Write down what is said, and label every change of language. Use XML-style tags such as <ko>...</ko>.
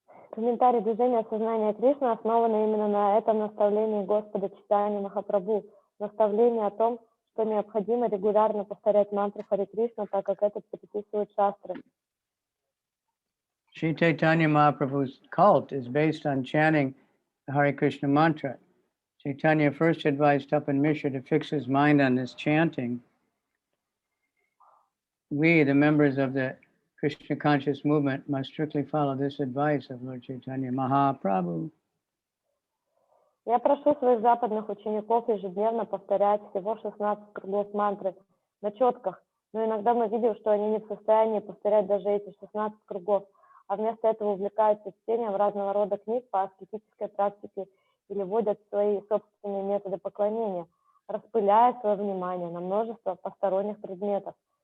<ru>Комментарий движения сознания Кришны основан именно на этом наставлении Господа Чайтаньи Махапрабху, наставление о том, что необходимо регулярно повторять мантру Харе Кришна, так как это предписывают шастры.</ru> <en>Sri Chaitanya Mahaprabhu's cult is based on chanting the Hare Krishna mantra. Chaitanya first advised Tapan Mishra to fix his mind on this chanting. We, the members of the Krishna conscious movement, must strictly follow this advice of Lord Chaitanya Mahaprabhu.</en> <ru>Я прошу своих западных учеников ежедневно повторять всего 16 кругов мантры на четках, но иногда мы видим, что они не в состоянии повторять даже эти 16 кругов, а вместо этого увлекаются чтением разного рода книг по аскетической практике или вводят свои собственные методы поклонения, распыляя свое внимание на множество посторонних предметов.</ru>